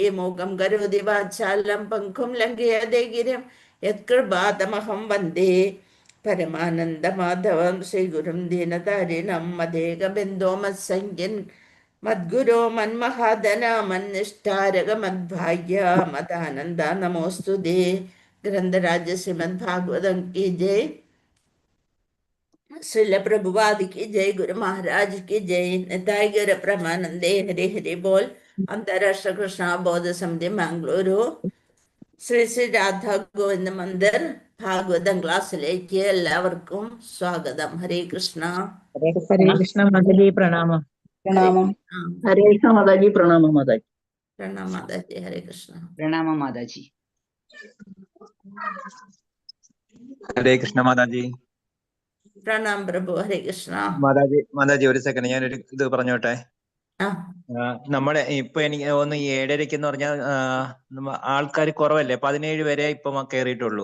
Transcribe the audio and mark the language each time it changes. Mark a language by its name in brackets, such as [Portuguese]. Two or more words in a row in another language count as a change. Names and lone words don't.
[Sanskrit] मोकं करोति वाचालं पङ्कुं लङ्घयते गिरिं यत्कृपातमहं वन्दे परमानन्दमाधवं श्रीगुरुं दीनतारिणं मदेकबिन्दो मत्सङ्गिन् मद्गुरो मन्महाधन मन्निष्ठारक मद्भाग्य मदानंद नमोस्तुते. [Hindi] ग्रंथराज श्रीमद्भागवतम की जय. श्रील प्रभुपाद की जय. गुरु महाराज की जय. निताय गौर प्रमानंदे. हरे हरे बोल. [Malayalam] अंतरराष्ट्र कृष्ण बौद्ध समिति मंगलुरु ശ്രീ ശ്രീ രാധാ ഗോവിന്ദ മന്ദിർ ഭാഗവതം ക്ലാസ്സിലേക്ക് എല്ലാവർക്കും സ്വാഗതം. ഹരേ കൃഷ്ണ. [Hindi] हरे कृष्ण माताजी प्रणाम. प्रणाम. हरे कृष्ण माताजी प्रणाम. माताजी [Malayalam] പ്രണാം മാതാജി. ഹരേ കൃഷ്ണ. [Hindi] प्रणाम माताजी. [Malayalam] ഹരേ കൃഷ്ണ മാതാജി. പ്രണാം പ്രഭു. ഹരേ കൃഷ്ണ. മാതാജി ഒരു സെക്കൻഡ് ഞാനൊരു ഇത് പറഞ്ഞോട്ടെ. നമ്മളെ ഇപ്പൊ എനിക്ക് ഒന്ന് 7:30 എന്ന് പറഞ്ഞാൽ ആൾക്കാർ കുറവല്ലേ, 17 വരെ ഇപ്പൊ കയറിയിട്ടുള്ളൂ.